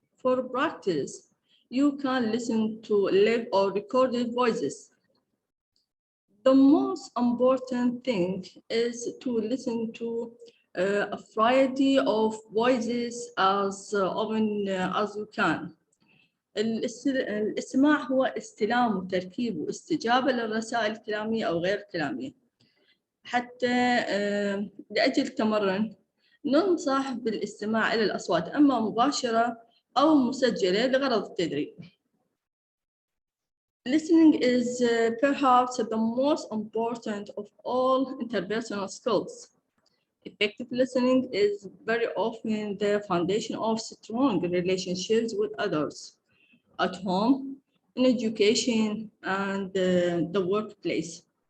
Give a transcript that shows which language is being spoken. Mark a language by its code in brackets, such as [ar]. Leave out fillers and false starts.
[en] For practice, you can listen to live or recorded voices. The most important thing is to listen to a variety of voices as often as you can. [ar] الاستماع هو استلام وتركيب واستجابة للرسائل الكلامية أو غير الكلامية. حتى لأجل التمرن ننصح بالاستماع إلى الأصوات أما مباشرة أو مسجلة لغرض التدريب. [en] Listening is perhaps the most important of all interpersonal skills. Effective listening is very often the foundation of strong relationships with others, at home, in education, and the workplace.